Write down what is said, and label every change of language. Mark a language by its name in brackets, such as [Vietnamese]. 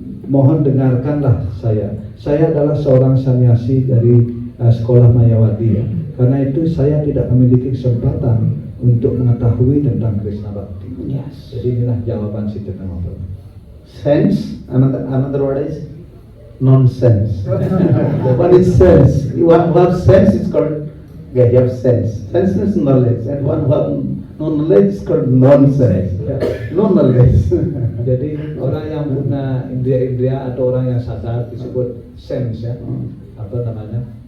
[Indonesian] Mohon dengarkanlah saya. Saya adalah seorang sannyasi dari sekolah Mayavadi ya. Karena itu saya tidak memiliki kesempatan untuk mengetahui tentang Krishna Bhakti. Yes. Jadi inilah jawaban si Chaitanya Mahaprabhu. [English] Sense, another word is nonsense. One is sense. You have sense is called, you have sense. Sense is knowledge, and one who have no knowledge is called nonsense. No knowledge. [Indonesian] Jadi orang yang punya indria-indria atau orang yang sadar disebut sense ya. Apa namanya?